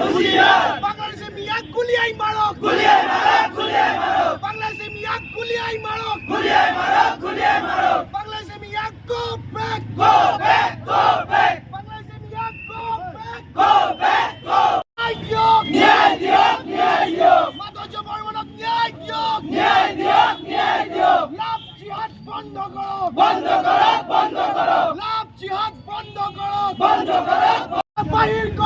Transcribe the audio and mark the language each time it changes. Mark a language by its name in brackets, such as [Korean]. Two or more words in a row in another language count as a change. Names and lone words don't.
[Assamese] বাংলাদেশে মিয়া গুলিয়াই মারো বাংলাদেশে মিয়া গুলিয়াই মারো বাংলাদেশে মিয়া [English] go back [Assamese] বাংলাদেশে মিয়া [English] go back [Assamese] ন্যায় দিয়ক মাধবজ বর্মনক ন্যায় দিয়ক [English] love jihad [Assamese] বন্ধ করো [English] love jihad [Assamese] বন্ধ করো বাহির